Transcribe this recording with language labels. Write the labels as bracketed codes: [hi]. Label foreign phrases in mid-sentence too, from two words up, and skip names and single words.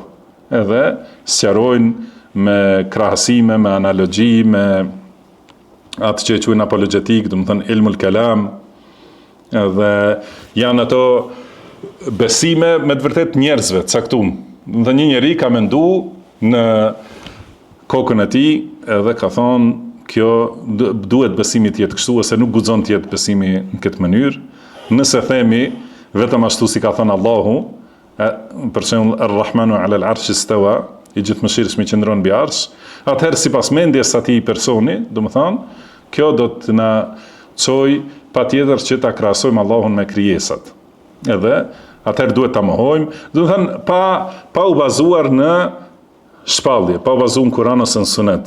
[sq] Edhe sqarojnë me krahasime, me analogji, me atë që e quajnë apologjetik, do të thënë [ar] علم الكلام, [sq] edhe janë ato besime me të vërtet njerëzve, caktuar. Dhe një njeri ka mendu në kokën e tij edhe ka thonë kjo duhet besimi të jetë kështu ose nuk guxon të jetë besimi në këtë mënyrë. Nëse themi vetëm ashtu si ka thënë Allahu, për shembull [ar] الرحمن على العرش استوى, [sq] i gjithëmshirshëm i qëndron mbi arsh, atëherë sipas mendjes së atij personi, domethënë, kjo do të na çojë patjetër që ta krahasojmë Allahun me krijesat. Edhe atëherë duhet ta mohojmë, domethënë pa u bazuar në shpallje, pa u bazuar në Kur'an ose në Sunet.